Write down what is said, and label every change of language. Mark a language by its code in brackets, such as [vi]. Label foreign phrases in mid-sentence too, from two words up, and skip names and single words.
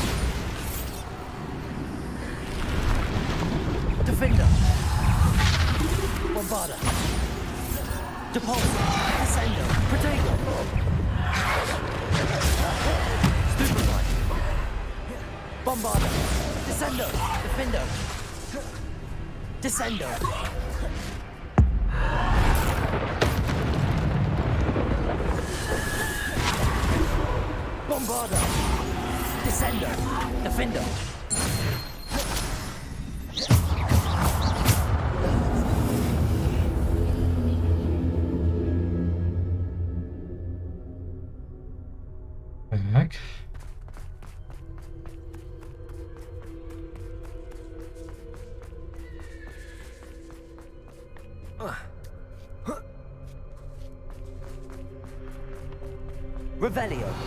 [la] Defender. Bombarda. Depulso. Descendo. Protego. Stupefy. Bombarda. Descendo. Defender. Descendo. Bombarda. Descendo. Defender. [ru] Так. [la] Revelio.